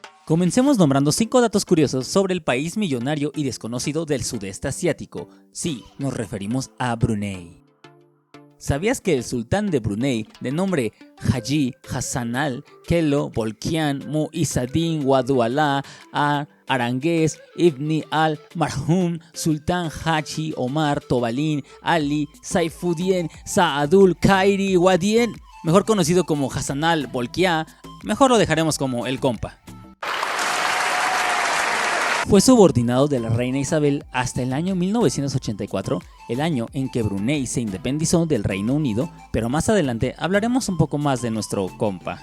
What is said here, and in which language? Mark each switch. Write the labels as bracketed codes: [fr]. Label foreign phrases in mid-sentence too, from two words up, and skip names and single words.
[es] Comencemos nombrando 5 datos curiosos sobre el país millonario y desconocido del sudeste asiático. Sí, nos referimos a Brunei. ¿Sabías que el sultán de Brunei, de nombre Haji Hassan al-Kelo Bolkiah Mu'izzuddin Waduallah Aranguez Ibn al-Marhum Sultan Haji Omar Tobalin Ali Saifuddin Saadul Khairi Wadien, mejor conocido como Hassan al-Bolkiah, mejor lo dejaremos como el compa? Fue subordinado de la reina Isabel hasta el año 1984, el año en que Brunei se independizó del Reino Unido, pero más adelante hablaremos un poco más de nuestro compa.